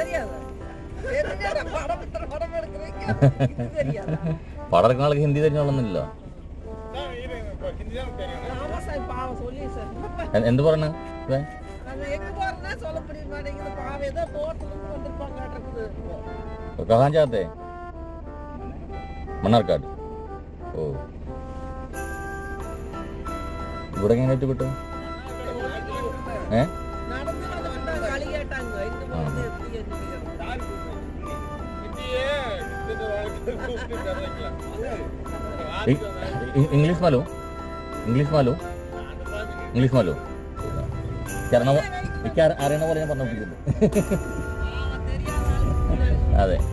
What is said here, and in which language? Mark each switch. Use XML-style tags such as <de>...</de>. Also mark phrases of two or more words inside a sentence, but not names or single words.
<ml>പടം എടുക്കുന്ന ആൾക്ക് ഹിന്ദി தெரிஞ்சോളന്നില്ല. എന്ത് പറഞ്ഞ?</ml> <hi>कहाँ जाते हैं?</hi> <ml>മണ്ണാർക്കാട്. ഓ, ഇവിടെ എങ്ങനെ എത്തിപ്പെട്ടു?</ml> <hi>इंग्लिश मालूम? इंग्लिश मालूम? इंग्लिश मालूम? क्या</hi> <ml>അറിയണ പോലെ ഞാൻ പറഞ്ഞോണ്ടിരിക്കുന്നു. അതെ.</ml>